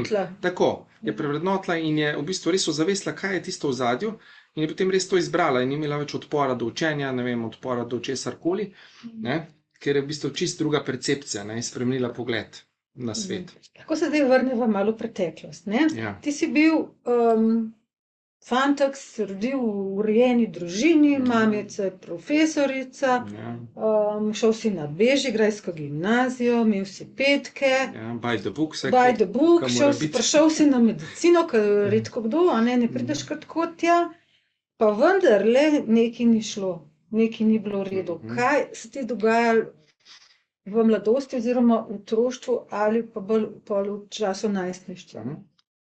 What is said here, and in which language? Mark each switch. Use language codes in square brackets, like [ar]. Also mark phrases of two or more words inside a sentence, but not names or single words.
[sl] Tako, je prevrednotila in je v bistvu res ozavestila, kaj je tisto v ozadju, in je potem res to izbrala in ni imela več odpora do učenja, ne vem, odpora do česarkoli, ne, ker je v bistvu čisto druga percepcija, ne, in spremenila pogled na svet. Kako se zdaj vrneva malo v preteklost, ne? Ja. Ti si bil fantek, se rodil v urejeni družini, mamica je profesorica, Ja, šel si na bežigrajsko gimnazijo, imel si petke, ja, [en] by the book, vse, by the book, [sl] kaj mora biti. prišel si na medicino, ker redko kdo, a ne prideš kar tako tja, pa vendarle nekaj ni šlo, nekaj ni bilo v redu. Kaj se ti dogajalo v mladosti oziroma v otroštvu ali pa bolj v času najstništva?